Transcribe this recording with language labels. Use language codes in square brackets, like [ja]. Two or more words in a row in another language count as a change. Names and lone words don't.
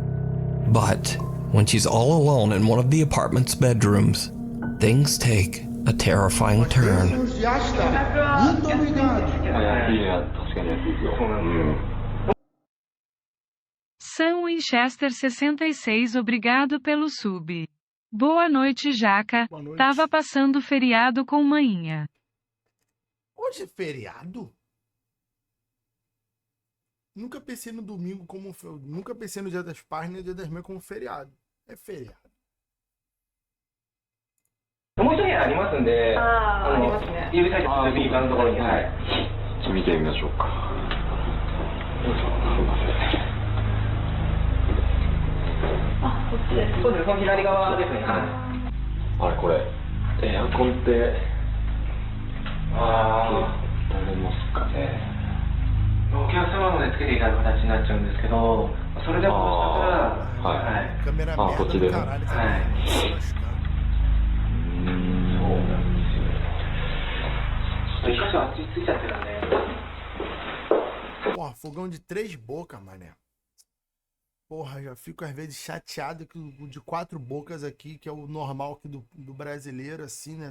[en] But when she's all alone in one of the apartment's bedrooms, things take a terrifying turn. Sam Winchester 66, [pt] obrigado pelo sub. Boa noite, Jaca. Boa noite. Tava passando feriado com manhinha. Hoje é feriado? Nunca pensei no domingo como... Nunca pensei no Dia das Pais nem no Dia das Mães como feriado. É feriado. [ja] もう一部屋ありますんで、ありますね。指先の右側のところに、はい。ちょっと見てみましょうか。どうぞ。すいません。あ、こっちです。そうです。その左側ですね。はい。あれこれ、エアコンって、取れますかね。お客様までつけていただく形になっちゃうんですけど、それでももしかしたら、はい。あ、こっちで。はい。 [pt] Porra, fogão de 3 bocas, mané. Porra, já fico às vezes chateado que o de 4 bocas aqui, que é o normal aqui do brasileiro, assim, né?